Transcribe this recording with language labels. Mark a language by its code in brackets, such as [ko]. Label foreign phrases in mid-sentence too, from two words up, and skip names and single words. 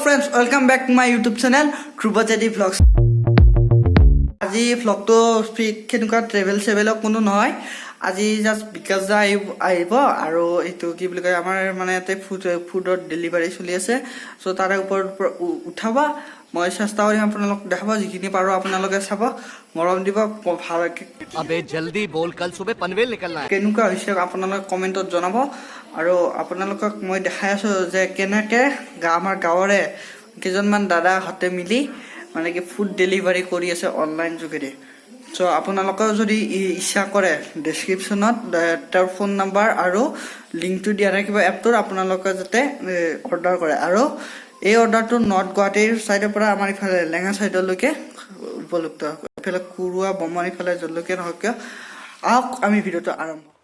[en] friends, welcome back to my YouTube channel, Bikash Chetry vlogs. [as] আজি vlogটো কেনেকুৱা ট্ৰেভেল চেভেলক কোনো নহয় আজি জাস্ট বিকাশ দা আহিব আৰু এটো কি বুলি কয় আমাৰ মানে এতে [en] food delivery [as] চলি আছে সো তাৰে ওপৰত উঠাবা মই চেষ্টা কৰিম আপোনালোক দেখাব যিখিনি পাৰো আপোনালোকে চাব মৰম দিব ভালকে [hi] अबे जल्दी बोल कल सुबह पनवेल निकलना है [as] কেনেকুৱা হৈছে আপোনালোক কমেন্টত জনাব আৰু আপোনালোকক মই দেখাই আছো যে কেনেকে আমাৰ গাঁৱৰে কেজনমান দাদা হতে মিলি মানে কি [en] food delivery [as] কৰি আছে অনলাইন যোগেদি সো আপোনালোকৰ যদি ইচ্ছা কৰে ডেসক্ৰিপচনত তাৰ [en] phone number [as] আৰু লিংকটো দিয়া থাকিব এপটোৰ আপোনালোকে যাতে অৰ্ডাৰ কৰে আৰু এই অৰ্ডাৰটো নৰ্থ গুৱাহাটীৰ সাইডৰ পৰা আমাৰ ইফালে লেঙা সাইডলৈকে উপলব্ধ ইফালে কুৰুৱা বমাৰী ফালে জলকে নহক আহক আমি ভিডিওটো আৰম্ভ